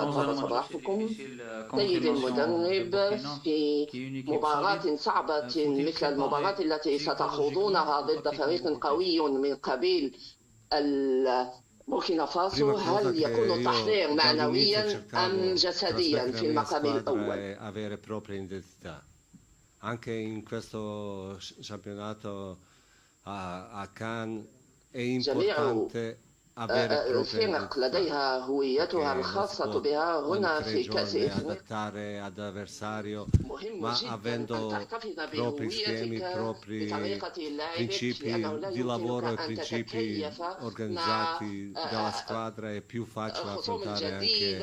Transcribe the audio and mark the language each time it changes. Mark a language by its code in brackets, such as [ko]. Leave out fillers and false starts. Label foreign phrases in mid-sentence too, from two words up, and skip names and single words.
[ar] طاب صباحكم سيد المدرب. في مباراة صعبة مثل المباراة التي ستخوضونها ضد فريق قوي من قبيل بوركينا فاسو، هل يكون التحضير معنويا أم جسديا في المقام الأول؟ [it] Anche in questo campionato a Cannes è importante [ar] الفرق لديها هويتها الخاصة بها. هنا في كأس مهم جدا أن تحتفظ بهويتك بطريقة لعبك، لأنه لا يمكنك أن تتكيف مع الخصوم الجديد.